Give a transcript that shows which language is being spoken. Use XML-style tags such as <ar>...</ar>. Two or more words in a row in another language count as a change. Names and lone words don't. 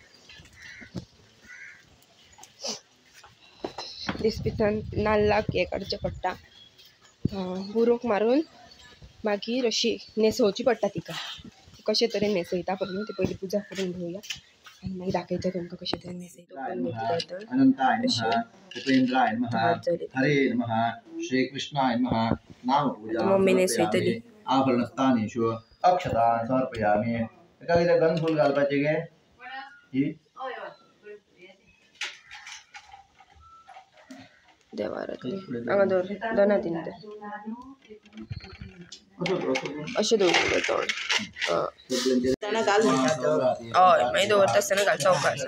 <kok>दिसपीसान नाल्लाक हे करचें पडटा, बुरोक मारून मागीर अशी न्हेसोवची पडटा तिका. कशे तरेन न्हेसयता पळय ते पयलीं पुजा करून घेवया आनी मागीर दाखयता तुमकां कशे तरेन न्हेसयता.</kok> <sa>उपेंद्राय नमः. हरे नमः. श्री कृष्णाय नमः. नाम पूजा</sa> <kok>मम्मी न्हेसयतली.</kok> <sa>आभरणस्थानेषु अक्षतान् समर्पयामि.</sa> <kok>एका कितें गंध फूल घालपाचें गे ही देवारातली हांगा दवर दोना तीन ते अशें दवरलें तोंड. हय मागीर दवरता आसतना घाल चौकास.</kok>